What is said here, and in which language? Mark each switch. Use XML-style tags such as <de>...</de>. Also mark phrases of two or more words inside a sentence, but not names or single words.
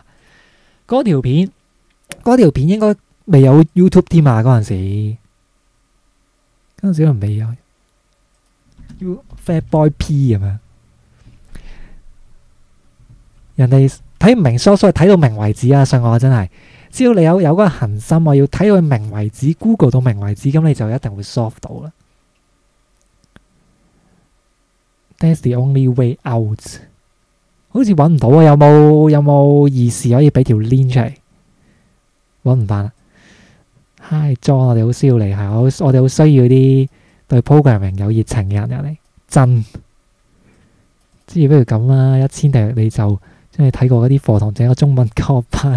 <yue>嗰條片應該未有 YouTube 添啊，嗰陣時可能未有。Fat boy P 咁樣，人哋睇唔明，所以睇到明為止啊！信我真係，只要你有嗰個恒心，我要睇到佢明為止 ，Google 到明為止，咁你就一定會 solve 到啦。</yue> <en>That's the only way out。</en> <yue>好似揾唔到啊！有冇意思可以俾條 link 出嚟？揾唔翻啦。Hi John，我哋好需要嚟，係我哋好需要啲對 programming 有熱情嘅人入嚟，真。之不如咁啦，1000訂閱你就將你睇過嗰啲課堂整個中文教班。</yue>